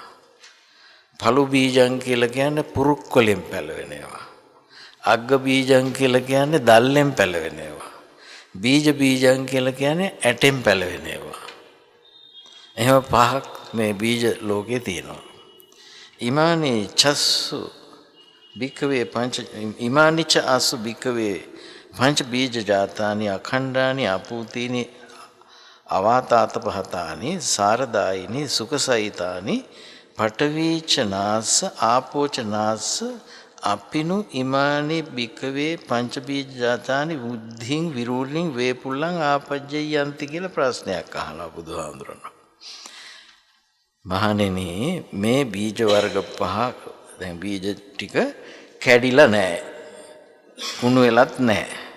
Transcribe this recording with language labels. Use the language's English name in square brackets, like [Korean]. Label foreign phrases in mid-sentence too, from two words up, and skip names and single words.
[Pali] පළු බීජං [Sinhala] කියලා කියන්නේ පුරුක් වලින් පැලවෙන ඒවා. [Pali] අග්ග බීජං [Sinhala] කියලා කියන්නේ දැල්ලෙන් පැලවෙන ඒවා. බීජං කියලා කියන්නේ ඇටෙන් පැලවෙන ඒවා. එහෙම පහක් මේ බීජ ලෝකේ තියෙනවා. [Pali] ඉමානි චස්සු භික්ඛවේ ඉමානිච ආසු භික්ඛවේ පංච බීජ ජාතානි අඛණ්ඩානි අපූතීනි අවාතාත පහතානි සාරදායිනි සුඛසහිතානි පඨවීච නාස්ස ආපෝච නාස්ස අපිනු ඉමානි භික්ඛවේ පංච බීජ ජාතානි බුද්ධින් විරූලින් වේපුල්ලං ආපජ්ජයන්ති [Sinhala] කියලා ප්‍රශ්නයක් අහලා බුදුහාමුදුරනේ. මහණෙනි මේ බීජ වර්ග පහ දැන් බීජ ටික කැඩිලා නැහැ. කුණු වෙලත් නැහැ.